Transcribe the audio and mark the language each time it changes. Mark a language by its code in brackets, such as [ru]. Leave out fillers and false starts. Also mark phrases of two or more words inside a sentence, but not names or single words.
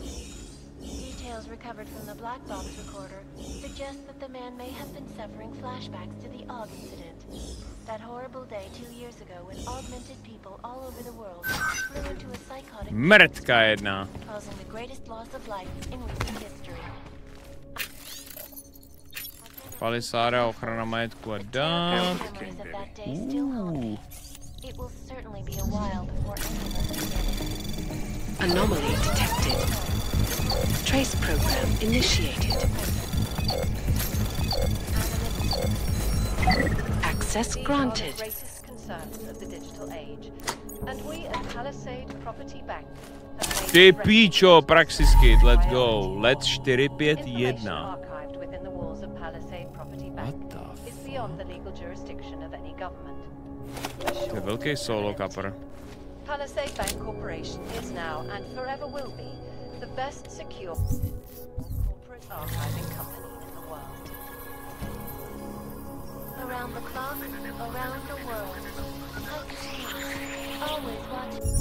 [en] Details recovered from the black box recorder suggest that the man may have been suffering flashbacks to the AUG incident. That horrible day 2 years ago when augmented people all over the world flew into a psychotic causing the greatest loss of life in recent history. [cs] Palisáda, ochrana majetku a dát. [en] It will certainly be a while before anyone Anomaly detected. Trace program initiated. Access granted. The greatest concerns of the digital age, and we at Palisade Property Bank have [cs] Ty píčo, [en] Praxis Kit, let's go. Let's 451. archived within the walls of Palisade Property Bank is beyond the legal jurisdiction of any government. [cs] To je velký solo kapr. [en] Palisade Bank Corporation is now and forever will be the best secure corporate favorite archiving company in the world. Around the clock, around the world. Always watching.